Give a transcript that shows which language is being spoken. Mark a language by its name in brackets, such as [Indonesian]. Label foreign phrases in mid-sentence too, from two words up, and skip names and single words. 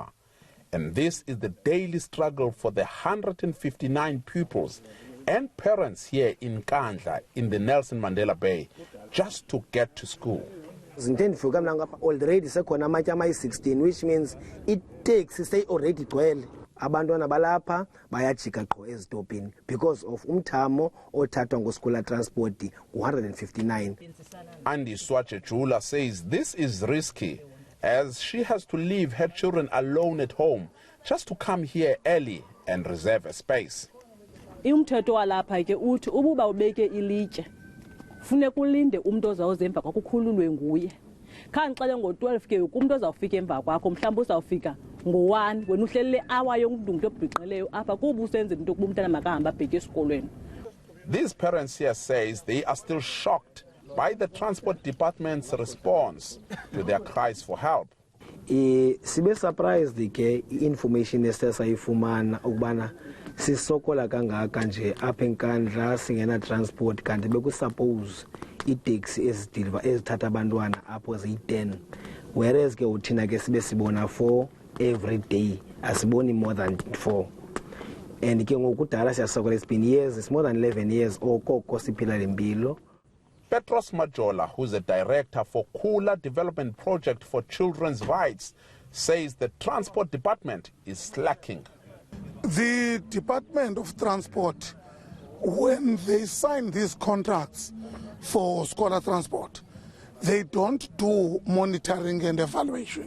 [English] And this is the daily struggle for the 159 pupils and parents here in Nkandla in the Nelson Mandela Bay just to get to school. Already 16, which means it takes already 12. [Xhosa] Abantwana balapha bayajika qho ezitopini [English] because of [Xhosa] umthamo othathwa [English] ngoschool transport [Xhosa] 159. [English] Andy Swachejula says this is risky as she has to leave her children alone at home just to come here early and reserve a space. [Xhosa] Umthetho walapha ke uthi ububa ubeke ilitye funeka ulinde umuntu ozawuza emva kwakho ukhululwe nguye. Khanixele ngo12 ke umuntu ozawufika emva kwakho mhlawumbe uzawufika ngo1 wena uhlelele hour yomntu obhiqeleyo apha kuba usenzela into kuba umntana makahamba abheke esikolweni. [English] These parents here says they are still shocked by the transport department's response to their cries for help. [Xhosa] Sibe surprised ke information esesayifumana ukubana sisokola kangaka nje apha eNkandla singena transport kanti bekusuppose itaxi ezithatha abantwana apho ziyi10 whereas ke uthina ke sibe sibona 4 [English] every day [Xhosa] asiboni [English] more than 4 [Xhosa] and ke ngokudala siyasokola [English] it's been years, it's more than 11 years [Xhosa] okoko siphila lempilo. [English] Petros Majola, who's a director for Kula Development Project for Children's Rights, says the transport department is slacking. The Department of Transport, when they sign these contracts for scholar transport, they don't do monitoring and evaluation.